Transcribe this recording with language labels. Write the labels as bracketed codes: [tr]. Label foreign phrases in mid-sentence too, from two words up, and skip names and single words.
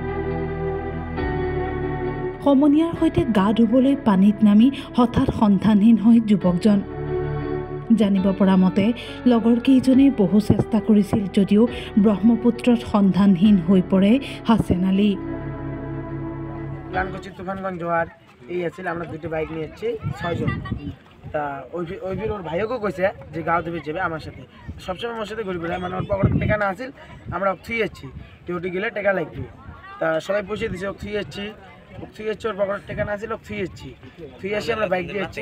[as] সমনীয়াৰ সৈতে গা ধুবলৈ পানীত নামি হঠাৎ সন্ধানহীন হয় যুৱকজন। জানিব পৰা মতে লগৰ কেইজনে বহু চেষ্টা কৰিছিল যদিও ব্ৰহ্মপুত্ৰত সন্ধানহীন হৈ পৰে হাছেন আলী। [bn] প্ল্যান করছি তুফানগঞ্জ যাওয়ার এই আছিল, আমরা 2টি বাইক নিয়ে যাচ্ছি 6 জন। তা ওই ওর ভাইও কইছে যে গাঁও দেবে যাবে আমার সাথে, সবসময় আমার সাথে ঘুরে বেড়ায়, মানে ওর পকেটে টাকা না আছিল, আমরা থুই যাচ্ছি ডিউটি গেলে টাকা লাগবে। তা সবাই পয়সা দিছে, থুই যাচ্ছি ওর পকেটে টাকা না ছিল, থুই আসি আমরা বাইক দিয়ে যাচ্ছি।